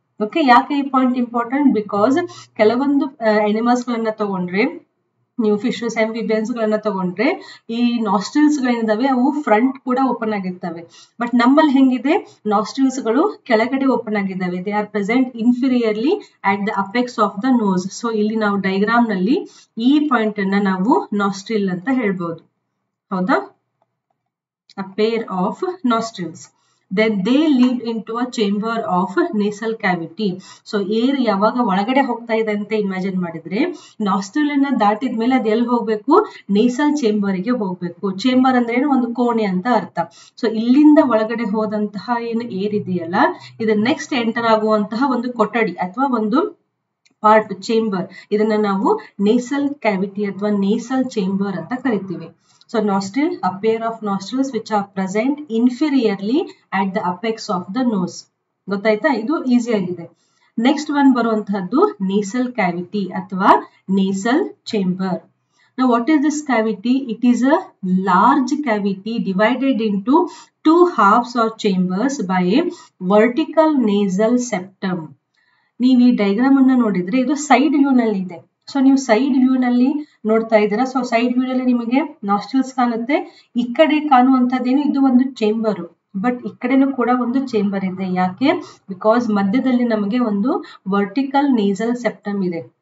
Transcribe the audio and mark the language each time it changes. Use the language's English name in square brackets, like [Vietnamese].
[Kannada] Okay, ಯಾಕೆ ಈ point important? Because ಕೆಲವೊಂದು ಅನಿಮಲ್ಸ್ ಗಳನ್ನ ತಗೊಂಡ್ರೆ, ನೀವು ಫಿಶಸ್, ಆಂಫಿಬಿಯನ್ಸ್ ಗಳನ್ನ ತಗೊಂಡ್ರೆ, ಈ ನಾಸ್ಟ್ರಿಲ್ಸ್ ಗಳಿದಾವೆ ಅವು ಫ್ರಂಟ್ ಕೂಡ ಓಪನ್ ಆಗಿರ್ತವೆ. ಬಟ್ ನಮ್ಮಲ್ಲಿ ಹೆಂಗಿದೆ, ನಾಸ್ಟ್ರಿಲ್ಸ್ ಗಳು ಕೆಳಗಡೆ ಓಪನ್ ಆಗಿದ್ದಾವೆ. [English] They are present inferiorly at the apex of the nose. [Kannada] So ಇಲ್ಲಿ ನಾವು ಡಯಾಗ್ರಾಮ್ ನಲ್ಲಿ ಈ ಪಾಯಿಂಟ್ ಅನ್ನ ನಾವು ನಾಸ್ಟ್ರಿಲ್ ಅಂತ ಹೇಳ್ಬಹುದು. ಹೌದಾ, [English] a pair of nostrils. Then they lead into a chamber of nasal cavity. [Kannada] So air ಯಾವಾಗ ಒಳಗಡೆ ಹೋಗ್ತಾ ಇದೆ ಅಂತ ಇಮ್ಯಾಜಿನ್ ಮಾಡಿದ್ರೆ, ನಾಸ್ಟ್ರಿಲ್ ಅನ್ನ ದಾಟಿದ್ಮೇಲೆ ಅದು ಎಲ್ಲಿ ಹೋಗ್ಬೇಕು, ನೇಸಲ್ ಚೇಂಬರ್ ಗೆ ಹೋಗ್ಬೇಕು. ಚೇಂಬರ್ ಅಂದ್ರೆ ಏನು, ಒಂದು ಕೋಣೆ ಅಂತ ಅರ್ಥ. ಸೊ ಇಲ್ಲಿಂದ ಒಳಗಡೆ ಹೋದಂತಹ ಏನು ಏರ್ ಇದೆಯಲ್ಲ, ಇದು ನೆಕ್ಸ್ಟ್ ಎಂಟರ್ ಆಗುವಂತಹ ಒಂದು ಕೊಠಡಿ ಅಥವಾ ಒಂದು ಪಾರ್ಟ್, ಚೇಂಬರ್. ಇದನ್ನ ನಾವು ನೇಸಲ್ ಕ್ಯಾವಿಟಿ ಅಥವಾ ನೇಸಲ್ ಚೇಂಬರ್ ಅಂತ ಕರಿತೀವಿ. [English] So nostril, a pair of nostrils which are present inferiorly at the apex of the nose. [Kannada] ಗೊತ್ತಾಯ್ತಾ, ಇದು ಈಸಿ ಆಗಿದೆ. ನೆಕ್ಸ್ಟ್ ಒನ್ ಬರುವಂತಹದ್ದು ನೇಸಲ್ ಕ್ಯಾವಿಟಿ ಅಥವಾ nasal chamber. [English] Now what is this cavity? It is a large cavity divided into two halves or chambers by a vertical nasal septum. [Kannada] ನೀವು ಈ diagram ಅನ್ನ ನೋಡಿದ್ರೆ ಇದು side view ನಲ್ಲಿ ಇದೆ. So ನೀವು side view ನಲ್ಲಿ ನೋಡ್ತಾ ಇದ್ದೀರಾ. ಸೊ ಸೈಡ್ ವ್ಯೂ ನಲ್ಲಿ ನಿಮಗೆ ನಾಸ್ಟ್ರಿಲ್ಸ್ ಕಾಣುತ್ತೆ. ಈ ಕಡೆ ಕಾಣುವಂತದ್ದೇನು, ಇದು ಒಂದು ಚೇಂಬರ್. ಬಟ್ ಈ ಕಡೆನೂ ಕೂಡ ಒಂದು ಚೇಂಬರ್ ಇದೆ. ಯಾಕೆ? ಬಿಕಾಸ್ ಮಧ್ಯದಲ್ಲಿ ನಮಗೆ ಒಂದು ವರ್ಟಿಕಲ್ ನೇಸಲ್ ಸೆಪ್ಟಮ್ ಇದೆ.